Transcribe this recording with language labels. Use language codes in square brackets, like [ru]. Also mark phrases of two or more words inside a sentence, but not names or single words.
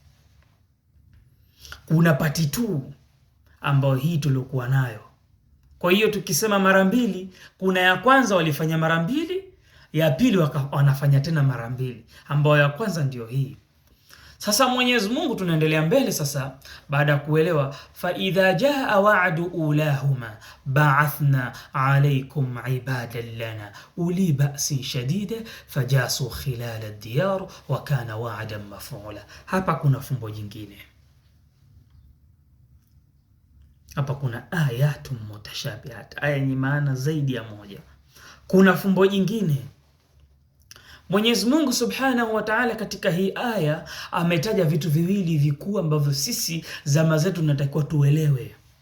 [sw] Kuna part 2 ambayo hii tulikuwa nayo. Kwa hiyo tukisema mara mbili, kuna ya kwanza walifanya mara mbili, ya pili wanafanya tena mara mbili, ambayo ya kwanza ndio hii. Sasa Mwenyezi Mungu tunaendelea mbele sasa, baada ya kuelewa [ar] فإذا جاء وعد أولاهما بعثنا عليكم عبادا لنا أولي بأس شديد فجاسوا خلال الديار وكان وعدا مفعولا. [sw] Hapa kuna fumbo jingine. Hapa kuna [ar] آيات متشابهات, [sw] aya yenye maana zaidi ya moja. Kuna fumbo jingine. Mwenyezi Mungu [ar] سبحانه وتعالى [sw] katika hii aya ametaja vitu viwili vikuu ambavyo sisi zama zetu tunatakiwa tuelewe.